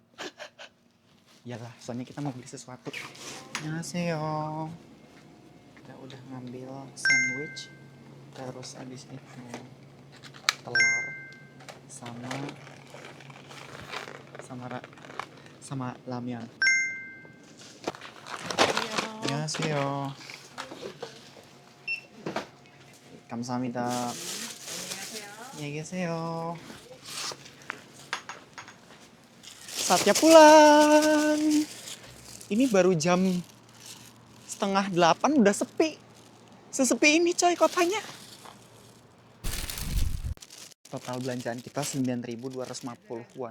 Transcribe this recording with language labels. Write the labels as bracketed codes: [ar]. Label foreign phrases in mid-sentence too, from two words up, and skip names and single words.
[id] Iyalah, soalnya kita mau beli sesuatu. Annyeonghaseyo. Kita udah ngambil sandwich, terus habis itu telur sama ramyeon. Annyeonghaseyo. [ko] 감사합니다. 안녕히 계세요. [id] Saatnya pulang. Ini baru jam 7:30 udah sepi. Sesepi ini coy kotanya. Total belanjaan kita 9.250 won.